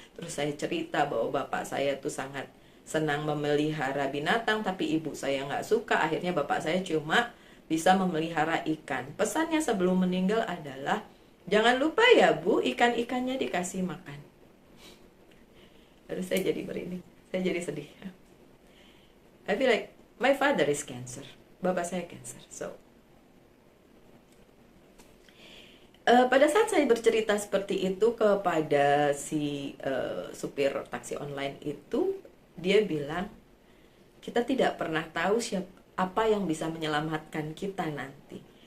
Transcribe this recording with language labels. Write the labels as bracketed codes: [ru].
[id] Terus saya cerita bahwa bapak saya tuh sangat senang memelihara binatang, tapi ibu saya nggak suka. Akhirnya bapak saya cuma bisa memelihara ikan. Pesannya sebelum meninggal adalah, jangan lupa ya bu, ikan-ikannya dikasih makan. Terus saya jadi merinding, saya jadi sedih. [en] I feel like my father is Cancer, [id] bapak saya Cancer. So pada saat saya bercerita seperti itu kepada si supir taksi online itu, dia bilang, kita tidak pernah tahu apa yang bisa menyelamatkan kita nanti.